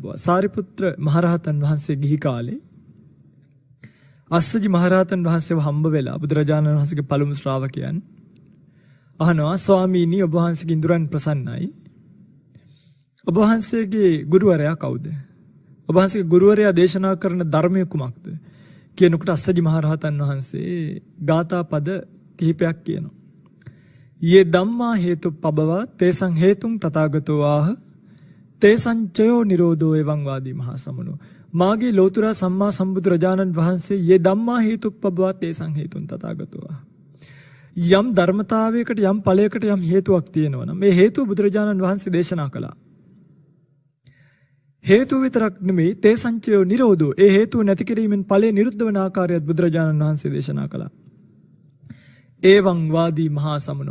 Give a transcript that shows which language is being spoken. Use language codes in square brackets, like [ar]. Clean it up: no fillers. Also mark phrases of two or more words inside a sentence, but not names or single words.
[si] සාරිපුත්‍ර මහරහතන් වහන්සේ ගිහි කාලේ අස්සජි මහරහතන් වහන්සේව හම්බ වෙලා බුදුරජාණන් වහන්සේගේ පළමු ශ්‍රාවකයන් අහනවා, ස්වාමීනි ඔබ වහන්සේගේ ඉඳුරන් ප්‍රසන්නයි. ඔබ වහන්සේගේ ගුරුවරයා කවුද? ඔබ වහන්සේගේ ගුරුවරයා දේශනා කරන ධර්මය කුමක්ද කියනකොට අස්සජි මහරහතන් වහන්සේ ගාථා පද කිහිපයක් කියනවා. [pi] යේ ධම්මා හේතුප්පබව තේසං හේතුං තථාගතෝ ආහ තේසං චයෝ නිරෝධෝ එවං වාදී මහා සමනෝ. [si] මාගේ ලෝතුරා සම්මා සම්බුදුරජාණන් වහන්සේ [pi] යේ ධම්මා හේතුප්පබව තේසං හේතුං තථාගතෝ ආහ. [si] යම් ධර්මතාවයකට යම් ඵලයකට යම් හේතුවක් තියෙනවා නම් මේ හේතුව බුදුරජාණන් වහන්සේ දේශනා කළා. හේතු විතරක් නෙමෙයි [pi] තේ සංචයෝ නිරෝධෝ. [si] ඒ හේතුව නැති කිරීමෙන් ඵලය නිරුද්ධ වන ආකාරයත් බුදුරජාණන් වහන්සේ දේශනා කළා. [pi] ඒවං වාදී මහා සමනෝ.